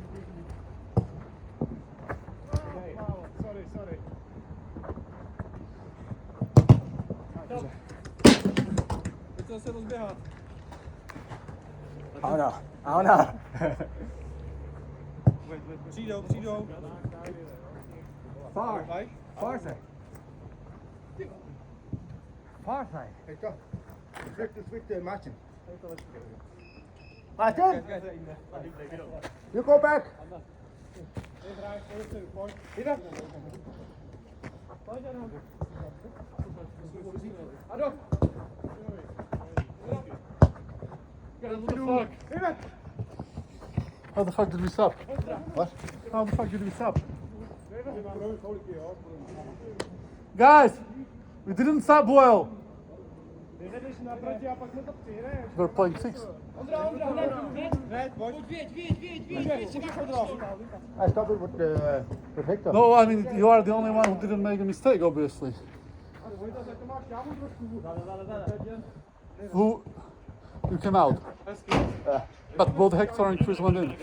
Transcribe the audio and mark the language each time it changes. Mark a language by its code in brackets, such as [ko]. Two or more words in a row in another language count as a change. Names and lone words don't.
[en] Sorry. [cs] Teď se zase rozběhat. Auna. Přijdou. [en] Far side. [cs] Teďka. [en] Switch Martin. Martin, you go back. [cs] Jdeme! Ado! Jdeme! [en] How the fuck did we stop? What? How the fuck did we stop? Guys, we didn't stop well. [cs] Jdeš naproti a pak jsme to přihrajeme. [en] We're playing six. [cs] Ondra! Hned, pojď. [en] I stopped it with Hector. No, I mean, you are the only one who didn't make a mistake, obviously. Who? You came out. But both Hector and Chris went in.